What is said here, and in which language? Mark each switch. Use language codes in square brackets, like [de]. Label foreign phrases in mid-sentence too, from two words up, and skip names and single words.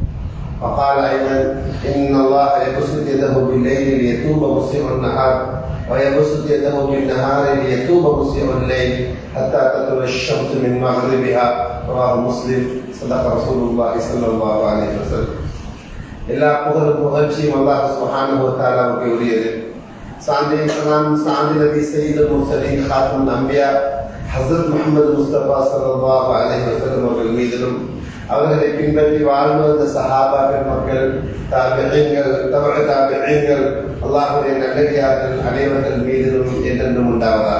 [ar] وقال أيضا: إن الله يبسط يده بالليل ليتوب مسيء النهار ويبسط يده بالنهار ليتوب مسيء الليل حتى تطلع الشمس من مغربها. رواه مسلم. صدق رسول الله صلى الله عليه وسلم. [ta] எல்லா புகழும் புகழ்ச்சியும் [ar] الله سبحانه وتعالى [ta] உரியது. சாந்தி சலாம் சாந்தி நபி [ar] سيد المرسلين خاتم الأنبياء [ta] ஹஸரத் முஹம்மது முஸ்தபா [ar] صلى الله عليه وسلم [ta] அவர்கள் மீதிலும் அவர்களை பின்பற்றி வாழ்ந்து வந்த சஹாபாக்கள், மக்கள், தாபிஈன்கள், [ar] تبع التابعين, [ta] அல்லாஹ்வுடைய நல்லடியார்கள் அனைவர்கள் மீதிலும் என்றென்றும் உண்டாவதாக.